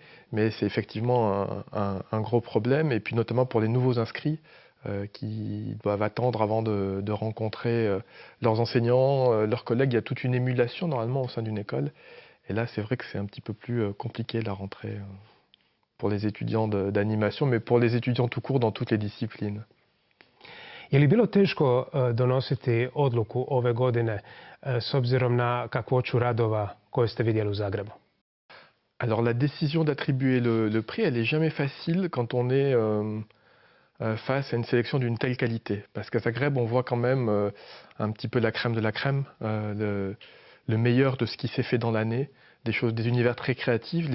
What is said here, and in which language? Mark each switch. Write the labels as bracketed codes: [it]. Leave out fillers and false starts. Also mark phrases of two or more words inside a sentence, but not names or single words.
[fr] Mais c'est effectivement un gros problème. Et puis notamment pour les nouveaux inscrits qui doivent attendre avant de rencontrer leurs enseignants, leurs collègues. Il y a toute une émulation normalement au sein d'une école. Et là, c'est vrai que c'est un petit peu plus compliqué la rentrée pour les étudiants d'animation, mais pour les étudiants tout court dans toutes les disciplines. [hr] Je li bilo teško donositi odluku ove godine s obzirom na kakvoću radova koje ste vidjeli u Zagrebu? [fr] Alors la décision d'attribuer le prix, elle est jamais facile quand on est face à une sélection d'une telle qualité. Parce qu'à Zagreb, on voit quand même un petit peu la crème de la crème, le meilleur de ce qui s'est fait dans l'année, des univers très créatifs.